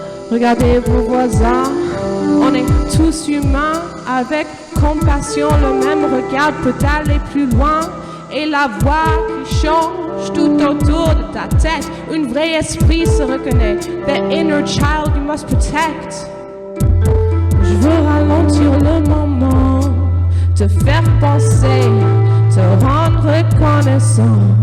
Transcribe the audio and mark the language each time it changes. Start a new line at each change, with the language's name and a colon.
French: Regardez vos voisins, on est tous humains, avec compassion, le même regard peut aller plus loin. Et la voix qui change tout autour de ta tête, un vrai esprit se reconnaît.
English: The inner child you must protect.
French: Je veux ralentir le moment, te faire penser, te rendre reconnaissant.